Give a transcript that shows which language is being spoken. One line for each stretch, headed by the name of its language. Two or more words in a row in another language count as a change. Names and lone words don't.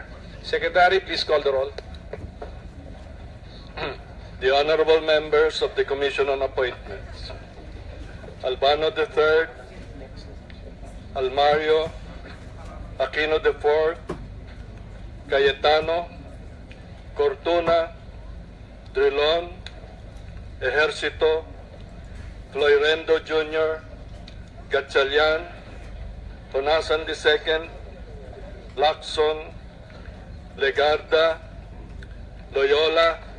English: Secretary, please call the roll. The honorable members of the Commission on Appointments: Albano III, Almario, Aquino IV, Cayetano, Cortuna, Drilon, Ejercito, Floyrendo Jr., Gatchalian, Tonasan II, Lacson, Legarda, Loyola,